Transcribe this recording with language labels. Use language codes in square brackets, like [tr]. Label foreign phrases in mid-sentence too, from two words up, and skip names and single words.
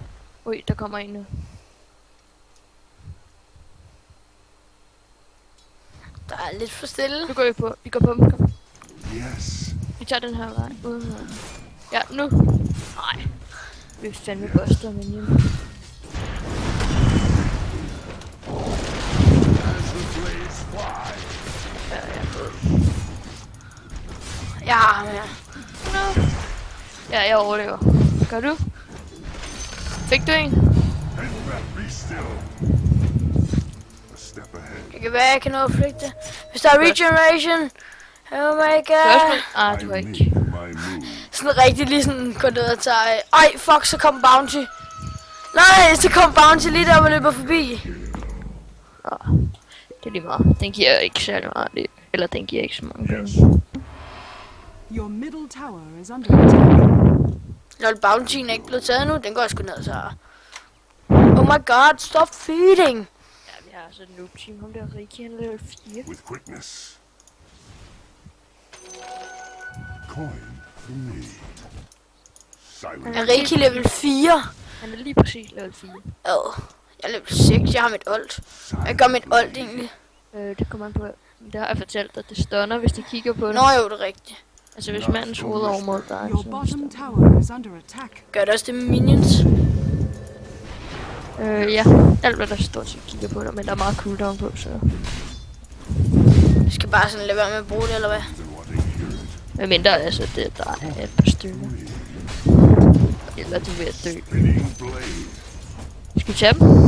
[da] Ui, der kommer en nu. Der er lidt for stille. Nu går vi på. Vi går på dem. Kom. Yes. Vi tager den her vej. Uden her. Ja, nu. Nej. Vi er fandme buster, men hjemme. [en] As the blades fly. [da] Ja, jeg er død. Jeg har ham her. No. Ja, jeg overlever. Gør du? Fik du en? [en] And that be still. A step ahead. [da] Det kan være, jeg kan nå at flygte. Hvis der er regeneration. [en] Oh my god. Ah, I [da] du har [en] make [da] ikke. [en] my move. [da] Sådan rigtig lige sådan går ned og tager... Ej, fuck, så kom Bounty. Nej, så kom Bounty lige der, hvor løber forbi. Ah, det er lige meget. Den giver ikke særlig meget. Eller den giver ikke så mange penge. [en] Your middle tower is under attack. [da] Lol, Bountyen er ikke blevet taget nu. Den går jeg sgu ned, så... [en] Oh my god, stop feeding. [da] Ja, vi har altså et [en] noob team. [da] Ham der Riki, han er level 4. [en] With quickness. Coin for me. Silent. [da] Er Riki level 4? Han er lige præcis level 4. Ad. Jeg er level 6, jeg har mit ult. Jeg gør mit ult egentlig. Det kommer an på. Det har jeg fortalt dig. Det stunner, hvis de kigger på det. Nå jo, det er rigtigt. Altså hvis mandens hoved er over mod dig, [en] Your [da] så [en] bottom tower is under attack. [da] Gør det også det med minions? ja, alt hvad der stort set kigger på dig, men der er meget cooldown på, så... Jeg skal bare sådan lade være med at bruge det, eller hvad? Med mindre altså, der er et par stykker. Eller de er ved at dø. Skal vi tage dem?